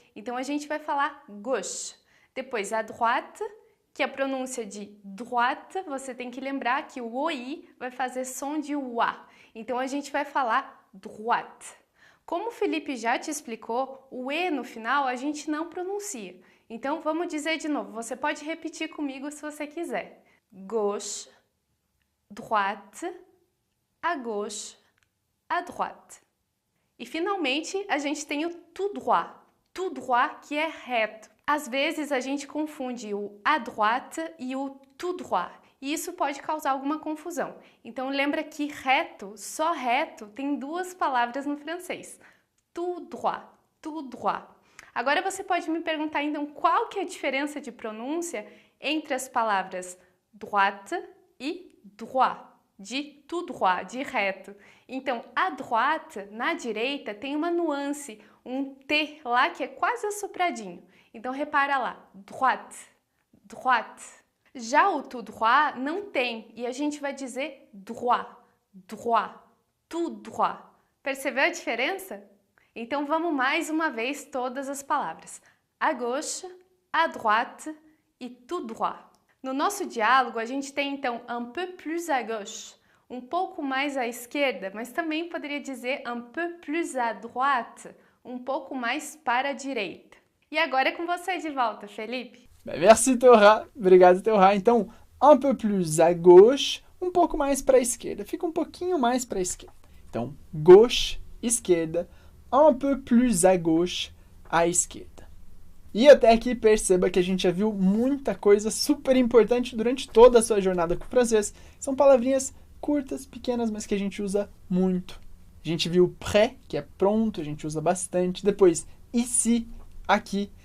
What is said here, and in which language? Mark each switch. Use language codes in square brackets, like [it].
[pt] Então, a gente vai falar gauche. Depois, à droite, que é a pronúncia de droite, você tem que lembrar que o OI vai fazer som de UA. Então, a gente vai falar droite. Como o Felipe já te explicou, o E no final a gente não pronuncia. Então, vamos dizer de novo. Você pode repetir comigo se você quiser. [fr] Gauche, droite, à gauche, à droite. [pt] E, finalmente, a gente tem o tout droit. Tout droit, que é reto. Às vezes, a gente confunde o à droite e o tout droit. E isso pode causar alguma confusão. Então, lembra que reto, só reto, tem duas palavras no francês. [fr] Tout droit, tout droit. [pt] Agora, você pode me perguntar, então, qual que é a diferença de pronúncia entre as palavras droite e droit, de tout droit, de reto. Então, à droite, na direita, tem uma nuance, um T lá que é quase assopradinho. Então, repara lá, droite, droite. Já o tout droit não tem, e a gente vai dizer [fr] droit, droit, tout droit. [pt] Percebeu a diferença? Então, vamos mais uma vez todas as palavras. [fr] À gauche, à droite e tout droit. [pt] No nosso diálogo, a gente tem, então, [fr] un peu plus à gauche, [pt] um pouco mais à esquerda, mas também poderia dizer [fr] un peu plus à droite, [pt] um pouco mais para a direita. E agora é com você de volta, Felipe. [fr] Merci, [pt] Teorá. Obrigado, Teorá. Então, [fr] un peu plus à gauche, [pt] um pouco mais para a esquerda. Fica um pouquinho mais para a esquerda. Então, gauche, esquerda, [fr] un peu plus à gauche, [pt] à esquerda. E até aqui perceba que a gente já viu muita coisa super importante durante toda a sua jornada com o francês. São palavrinhas curtas, pequenas, mas que a gente usa muito. A gente viu prêt, que é pronto, a gente usa bastante. Depois, ici, aqui.